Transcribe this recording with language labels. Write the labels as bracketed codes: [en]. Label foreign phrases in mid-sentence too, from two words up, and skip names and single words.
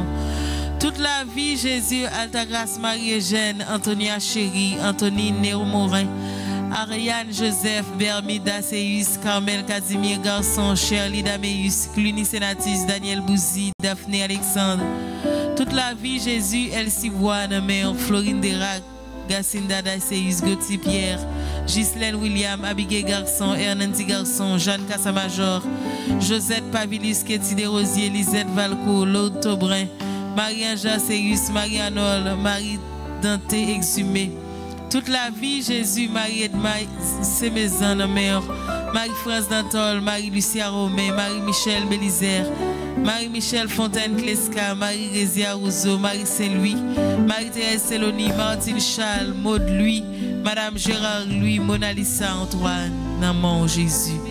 [fr] Toute la vie, Jésus, Altagrace Marie-Eugène, Antonia Chérie, Antonine Néo Morin, Ariane Joseph, Bermida Seus, Carmel Casimir Garçon, Shirley Dameus, Cluny Sénatis, Daniel Bouzy, Daphné Alexandre. Toute la vie, Jésus, Elsie Boine, Mère, Florine Derac, Gacinda Daceus, Gauthier Pierre, Ghislaine William, Abigail Garçon, Hernandi Garçon, Jeanne Cassamajor, Josette Pavilis, Ketty Desrosiers, Lisette Valco, Laude Taubrin, Marie-Anja Seus, Marie-Anole, Marie Dante Exhumé. Toute la vie, Jésus, Marie-Edma Sémézan, mère, Marie-France Dantol, Marie-Lucia Romain, Marie-Michel Bélisère, Marie-Michel Fontaine Clesca, Marie-Rézia Rousseau, Marie-Saint-Louis, Marie-Thérèse Céloni, Martine Charles, Maud Louis, Madame Gérard Louis, Mona Lisa Antoine, Naman Jésus.